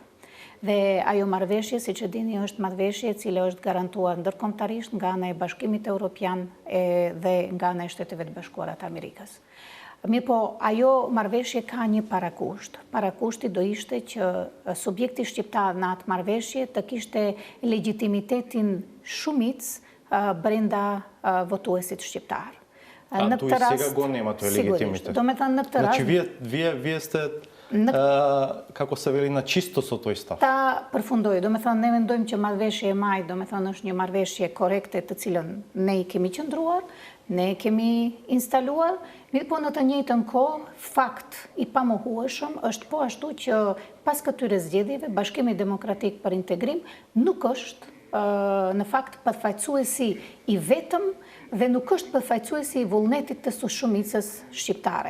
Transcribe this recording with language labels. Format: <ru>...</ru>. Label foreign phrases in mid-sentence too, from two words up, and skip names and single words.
<sq>Dhe ajo marrëveshje, siç e dini, është marrëveshje e cila është garantuar ndërkombëtarisht nga ana e Bashkimit Evropian dhe nga ana e Shteteve të Bashkuara të Amerikës. Mirë po, ajo marrëveshje ka një parakusht. Parakushti do ishte që subjekti shqiptar në atë marrëveshje të kishte legitimitetin shumic brenda votuesit shqiptar.</sq> <mk>Тој сега го нема тој легитимитет. До метан на këtë Значи</mk> <sq>rast.</sq> <mk>вие сте како се вели на чисто со тој став.</mk> <sq>Та përfundoi, do me thënë ne mendojmë që marrëveshje e maj, do me thënë është një marrëveshje korrekte të cilën ne i kemi qëndruar, ne e kemi instaluar, mirë po në të njëjtën kohë, fakt i pamohueshëm është po ashtu që pas këtyre zgjedhjeve, Bashkimi Demokratik për Integrim nuk është në fakt përfaqësuesi i vetëm dhe nuk është përfaqësuesi i vullnetit të shumicës shqiptare.</sq>